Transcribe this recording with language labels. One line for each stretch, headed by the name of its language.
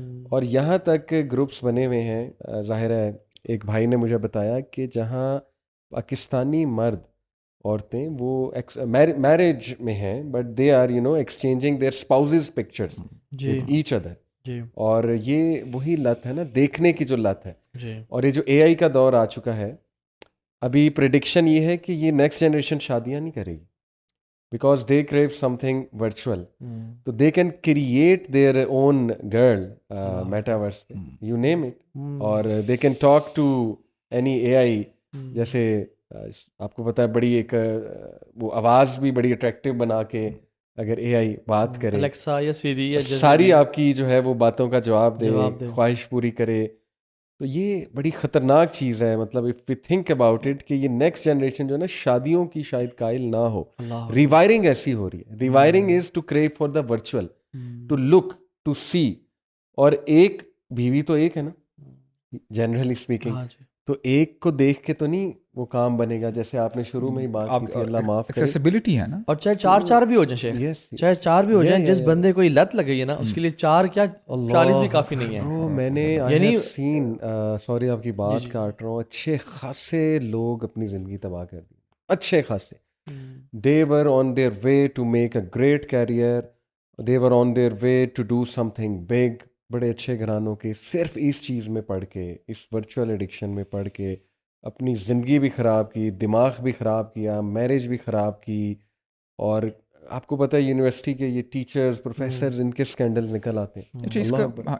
Urdu: اور یہاں تک گروپس بنے ہوئے ہیں. ظاہر ہے ایک بھائی نے مجھے بتایا کہ جہاں پاکستانی مرد عورتیں وہ میرج میں ہیں,
English: But they are exchanging their spouses pictures each other.
Urdu: اور یہ وہی لت ہے نا, دیکھنے کی جو لت ہے. اور یہ جو AI کا دور آ چکا ہے, ابھی پریڈکشن یہ ہے کہ یہ نیکسٹ جنریشن شادیاں نہیں کرے گی,
English: Because they crave something virtual. تو they can create their own girl metaverse پہ, you name it, اور they can talk to any AI.
Urdu: جیسے آپ کو پتہ ہے بڑی ایک وہ آواز بھی بڑی اٹریکٹیو بنا کے اگر AI بات کرے, الیکسا یا سیری یا ساری آپ کی جو ہے وہ باتوں کا جواب دے, خواہش پوری کرے, تو یہ بڑی خطرناک چیز ہے. مطلب
English: if we think about it
Urdu: کہ یہ نیکسٹ جنریشن جو ہے نا شادیوں کی شاید قائل نہ ہو. ریوائرنگ ایسی ہو رہی ہے.
English: Rewiring is to crave for the virtual, to look, to see.
Urdu: اور ایک بیوی تو ایک ہے نا
English: generally speaking,
Urdu: تو ایک کو دیکھ کے تو نہیں وہ کام بنے گا, جیسے آپ نے شروع میں ہی بات کی تھی, اللہ معاف کرے. ایکسیسیبلٹی ہے نا, اور چاہے چار بھی ہو جائیں, چاہے چار بھی ہو جائیں, جس بندے کو لت لگ گئی ہے نا اس کے لیے 4 کیا 40 بھی کافی نہیں ہے. میں نے یعنی سین, سوری آپ کی بات کاٹ رہا ہوں, اچھے خاصے لوگ اپنی زندگی تباہ کر دی, اچھے خاصے.
English: They were on their way to make a great career, they were on their way to do something big.
Urdu: بڑے اچھے گھرانوں کے, صرف اس چیز میں پڑھ کے, اس ورچوئل ایڈکشن میں پڑھ کے اپنی زندگی بھی خراب کی, دماغ بھی خراب کیا, میرج بھی خراب کی. اور آپ کو پتہ ہے یونیورسٹی کے یہ ٹیچرز, پروفیسرز, ان کے اسکینڈل نکل آتے ہیں.